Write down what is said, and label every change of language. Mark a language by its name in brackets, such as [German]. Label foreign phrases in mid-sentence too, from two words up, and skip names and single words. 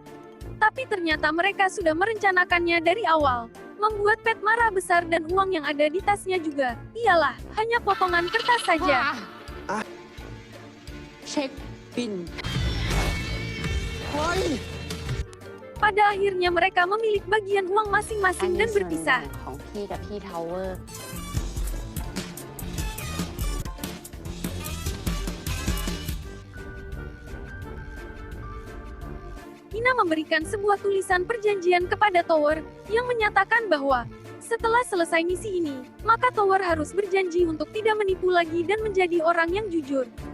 [Indonesian] Tapi ternyata mereka sudah merencanakannya dari awal. Membuat Pat marah besar dan uang yang ada di tasnya juga, ialah hanya potongan kertas saja. [Thai] เช็คบิน [Indonesian] Pada akhirnya mereka memilih bagian uang [Thai] อัน [Indonesian] masing-masing [Thai] นี้ [Indonesian] dan [Thai] ส่วนแบ่ [Indonesian] berpisah. [Thai] งของพี่กับพี่ทาวเวอร์ [Indonesian] Ina memberikan sebuah tulisan perjanjian kepada Tower, yang menyatakan bahwa setelah selesai misi ini, maka Tower harus berjanji untuk tidak menipu lagi dan menjadi orang yang jujur.